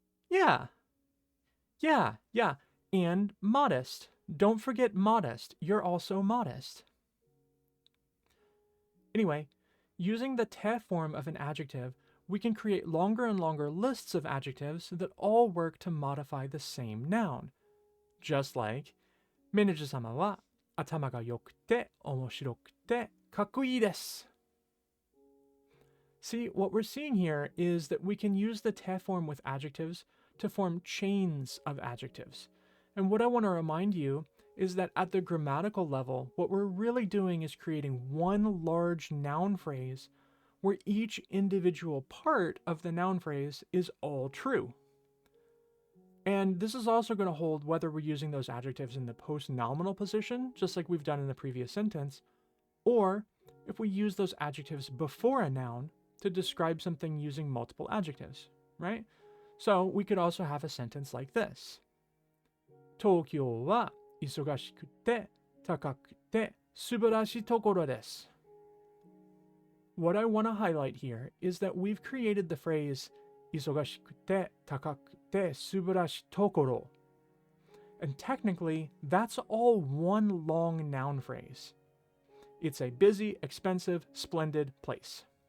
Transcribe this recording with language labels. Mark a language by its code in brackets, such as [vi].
[en] Yeah, yeah. And modest. Don't forget modest. You're also modest. Anyway, using the te form of an adjective, we can create longer and longer lists of adjectives that all work to modify the same noun. [ja] Just like, メネジ様は頭が良くて面白くてかっこいいです. [en] See, what we're seeing here is that we can use the te form with adjectives to form chains of adjectives. And what I want to remind you is that at the grammatical level, what we're really doing is creating one large noun phrase where each individual part of the noun phrase is all true. And this is also going to hold whether we're using those adjectives in the post-nominal position, just like we've done in the previous sentence, or if we use those adjectives before a noun to describe something using multiple adjectives, right? So we could also have a sentence like this. [ja] 東京は忙しくて高くて素晴らしいところです. [en] What I want to highlight here is that we've created the phrase [ja] 忙しくて高くて素晴らしいところ. [en] And technically, that's all one long noun phrase. It's a busy, expensive, splendid place.